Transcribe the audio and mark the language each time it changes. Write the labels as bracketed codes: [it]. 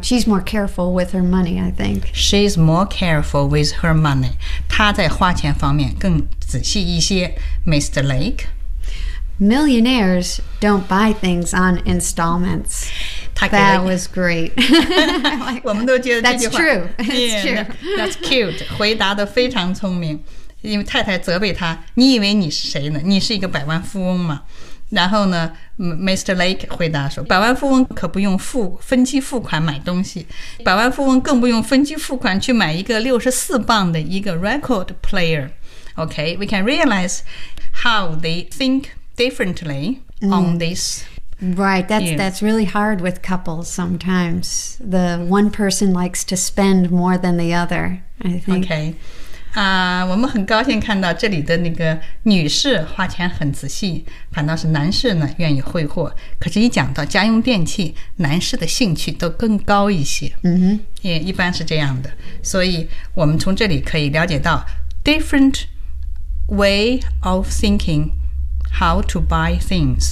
[en] She's more careful with her money, I think. She's more careful with her money. [zh] 她在花钱方面更仔细一些。 [en] Mr. Lake. Millionaires don't buy things on installments. That was great. [zh] 我们都觉得这句话 [en] That's true. That's true. That's cute. [zh] 回答得非常聪明。因为太太责备他，你以为你是谁呢？你是一个百万富翁吗？然后呢 ，Mr. Lake 回答说，百万富翁可不用分期付款买东西，百万富翁更不用分期付款去买一个64磅的一个 record player。 [en] Okay, we can realize how they think differently on this. Right, that's really hard with couples sometimes. The one person likes to spend more than the other, I think. Okay. [zh] 我们很高兴看到这里的那个女士花钱很仔细，反倒是男士呢愿意挥霍。可是一讲到家用电器，男士的兴趣都更高一些。嗯，也一般是这样的。所以我们从这里可以了解到 [en] different way of thinking how to buy things.